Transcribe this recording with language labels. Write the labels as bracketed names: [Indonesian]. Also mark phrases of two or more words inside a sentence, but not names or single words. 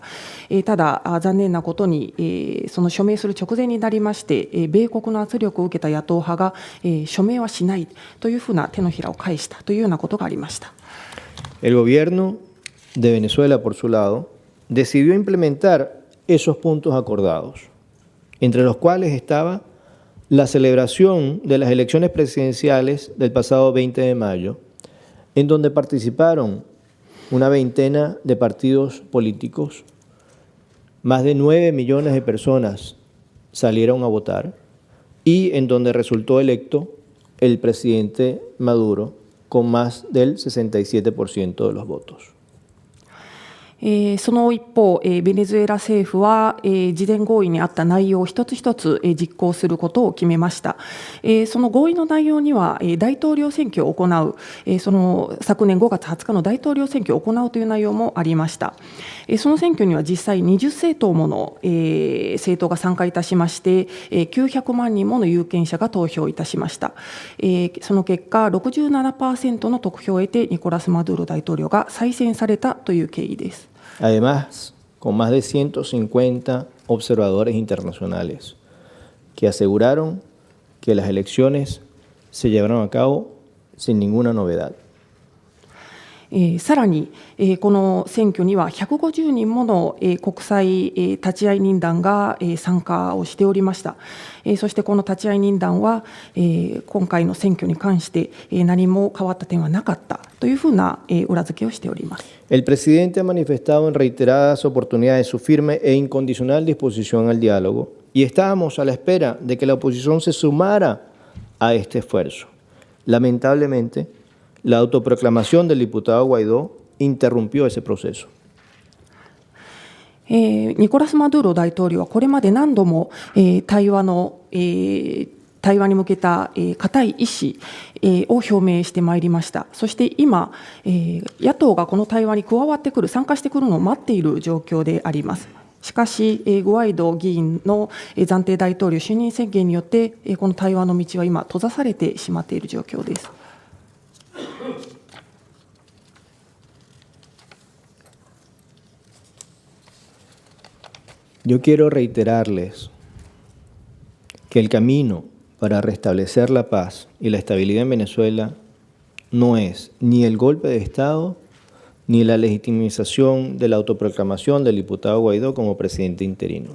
[Japanese] ただ残念なことに、その署名する直前になりまして、米国の圧力を受けた野党派が、署名はしないというふうな手のひらを返したというようなことがありました。 [Spanish] El gobierno de Venezuela, por su lado, decidió implementar esos puntos acordados, entre los cuales estaba la celebración de las elecciones presidenciales del pasado 20 de mayo, en donde participaron una veintena de partidos políticos, más de 9 millones de personas salieron a votar y en donde resultó electo el presidente Maduro con más del 67% de los votos. [Japanese] その一方、ベネズエラ政府は、事前合意にあった内容を一つ一つ、実行することを決めました。その合意の内容には、大統領選挙を行う、その昨年5月20日の大統領選挙を行うという内容もありました。その選挙には実際20政党もの、政党が参加いたしまして、900万人もの有権者が投票いたしました。その結果、67% の得票を得て、ニコラス・マドゥーロ大統領が再選されたという経緯です。 [Spanish] Además, con más de 150 observadores internacionales que aseguraron que las elecciones se llevaron a cabo sin ninguna novedad. [Japanese] さらに、この選挙には150人もの、国際、立ち会い人団が、参加をしておりました。そしてこの立ち会い人団は、今回の選挙に関して、何も変わった点はなかったというふうな、裏付けをしております。 [Spanish] El presidente ha manifestado en reiteradas oportunidades su firme e incondicional disposición al diálogo y estábamos a la espera de que la oposición se sumara a este esfuerzo. Lamentablemente, la autoproclamación del diputado Guaidó interrumpió ese proceso. [Japanese] ニコラス・マドゥーロ大統領はこれまで何度も、対話に向けた固い意思を表明してまいりました。そして今、野党がこの対話に加わってくる、参加してくるのを待っている状況であります。しかし、グアイド議員の暫定大統領就任宣言によって、この対話の道は今、閉ざされてしまっている状況です。 [Spanish] Yo quiero reiterarles que el camino para restablecer la paz y la estabilidad en Venezuela no es ni el golpe de Estado ni la legitimización de la autoproclamación del diputado Guaidó como presidente interino.